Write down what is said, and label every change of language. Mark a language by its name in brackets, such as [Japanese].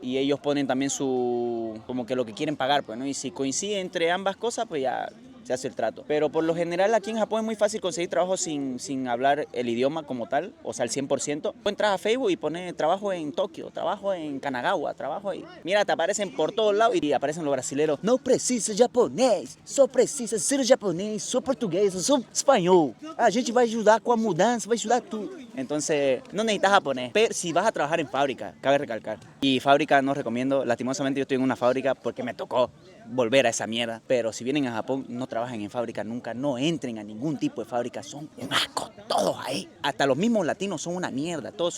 [Spanish] Y ellos ponen también como que lo que quieren pagar, pues, ¿no? Y si coincide entre ambas cosas, pues ya se hace el trato. Pero por lo general aquí en Japón es muy fácil conseguir trabajo sin hablar el idioma como tal, o sea, al 100%. Entras a Facebook y pones trabajo en Tokio, trabajo en Kanagawa, trabajo ahí. Mira, te aparecen por todos lados y aparecen los brasileros. [Portuguese] No precisa japonês, só precisa ser japonês, só português, só espanhol. A gente vai ajudar com a mudança, vai ajudar tudo. [Spanish] Entonces, no necesitas japonés. Pero si vas a trabajar en fábrica, cabe recalcar. Y fábrica no recomiendo. Lastimosamente yo estoy en una fábrica porque me tocó volver a esa mierda. Pero si vienen a Japón, no trabajen en fábrica nunca. No entren a ningún tipo de fábrica. Son un asco todos ahí. Hasta los mismos latinos son una mierda.